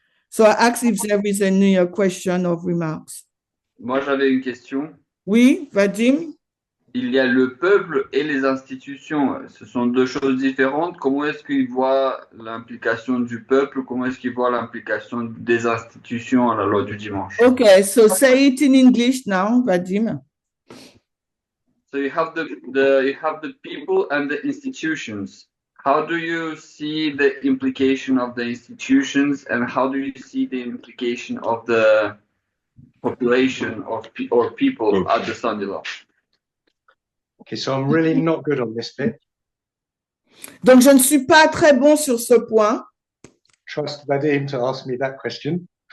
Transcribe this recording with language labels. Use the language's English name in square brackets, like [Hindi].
[English] So I ask if there is any question or remarks. [French] Moi, j'avais une question. Oui, Vadim? Il y a le peuple et les institutions. Ce sont deux choses différentes. Comment est-ce qu'il voit l'implication du peuple? Comment est-ce qu'il voit l'implication des institutions à la loi du dimanche? [English] Okay, so say it in English now, Vadim. So you have the people and the institutions. How do you see the implication of the institutions, and how do you see the implication of the population or people at the Sunday law? Okay, so I'm really not good on this bit. [French] Donc, je ne suis pas très bon sur ce point. [English] Trust Vadim to ask me that question.